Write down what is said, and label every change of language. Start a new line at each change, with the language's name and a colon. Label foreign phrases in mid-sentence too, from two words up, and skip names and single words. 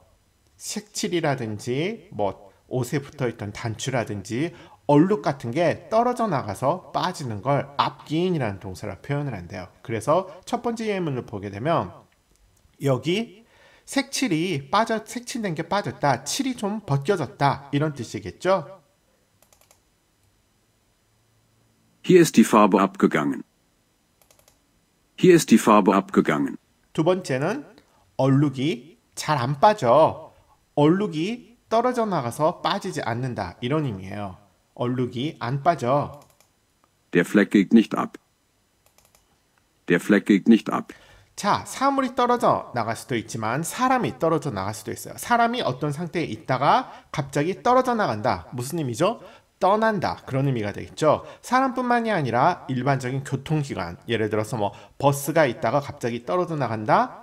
Korean: 색칠이라든지 뭐 옷에 붙어있던 단추라든지 얼룩 같은 게 떨어져 나가서 빠지는 걸 앞기인이라는 동사로 표현을 한대요. 그래서 첫 번째 예문을 보게 되면 여기 색칠된 게 빠졌다, 칠이 좀 벗겨졌다 이런 뜻이겠죠?
German: Hier ist die Farbe abgegangen. Hier ist die Farbe abgegangen.
Korean: 두 번째는 얼룩이 잘 안 빠져. 얼룩이 떨어져 나가서 빠지지 않는다 이런 의미예요. 얼룩이 안 빠져.
German: Der Fleck geht nicht ab. Der Fleck geht nicht ab.
Korean: 자, 사물이 떨어져 나갈 수도 있지만 사람이 떨어져 나갈 수도 있어요. 사람이 어떤 상태에 있다가 갑자기 떨어져 나간다. 무슨 의미죠? 떠난다. 그런 의미가 되겠죠. 사람뿐만이 아니라 일반적인 교통기관, 예를 들어서 뭐 버스가 있다가 갑자기 떨어져 나간다.